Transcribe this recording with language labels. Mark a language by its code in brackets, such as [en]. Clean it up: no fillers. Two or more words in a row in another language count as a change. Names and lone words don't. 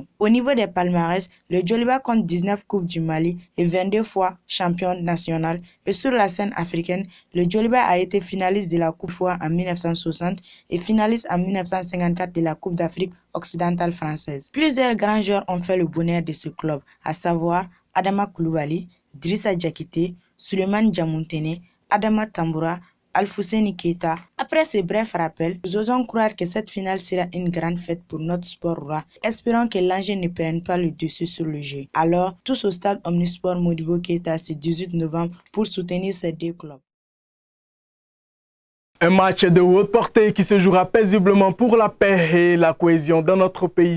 [fr] Au niveau des palmarès, le Djoliba compte 19 coupes du Mali et 22 fois champion national. Et sur la scène africaine, le Djoliba a été finaliste de la Coupe FOA en 1960 et finaliste en 1954 de la Coupe d'Afrique occidentale française. Plusieurs grands joueurs ont fait le bonheur de ce club, à savoir Adama Koulibaly, Drissa Diakité, Souleymane Diamontene, Adama Tamboura, Alfousseni Keita. Après ce bref rappel, nous osons croire que cette finale sera une grande fête pour notre sport roi. Espérons que l'enjeu ne prenne pas le dessus sur le jeu. Alors, tous au stade Omnisport Modibo Keïta ce 18 novembre pour soutenir ces deux clubs. Un match de haute portée qui se jouera paisiblement pour la paix et la cohésion dans notre pays.